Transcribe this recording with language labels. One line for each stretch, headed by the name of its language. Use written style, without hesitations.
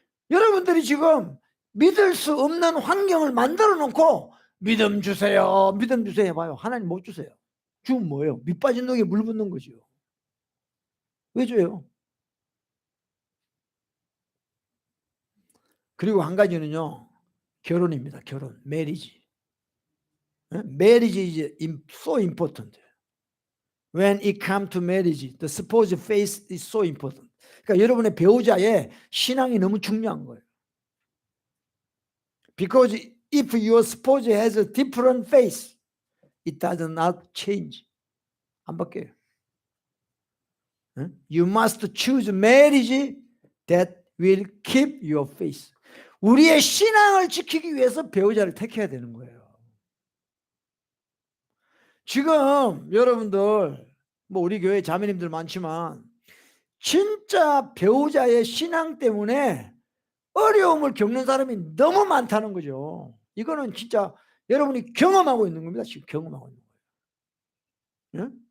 Korean: 여러분들이 지금 믿을 수 없는 환경을 만들어 놓고 믿음 주세요 해봐요. 하나님 못 주세요. 주면 뭐예요? 밑 빠진 독에 물 붓는 거죠. 왜 줘요? 그리고 한 가지는요, 결혼입니다. 결혼, marriage.
English: Marriage is so important. When it comes to marriage, the spouse faith is so important.
Korean: 그러니까 여러분의 배우자의 신앙이 너무 중요한 거예요.
English: Because if your spouse has a different faith, it does not change.
Korean: 안 바뀌어요.
English: You must choose marriage that will keep your faith.
Korean: 우리의 신앙을 지키기 위해서 배우자를 택해야 되는 거예요. 지금 여러분들 뭐 우리 교회 자매님들 많지만 진짜 배우자의 신앙 때문에 어려움을 겪는 사람이 너무 많다는 거죠. 이거는 진짜 여러분이 경험하고 있는 겁니다. 지금 경험하고 있는 거예요. 예?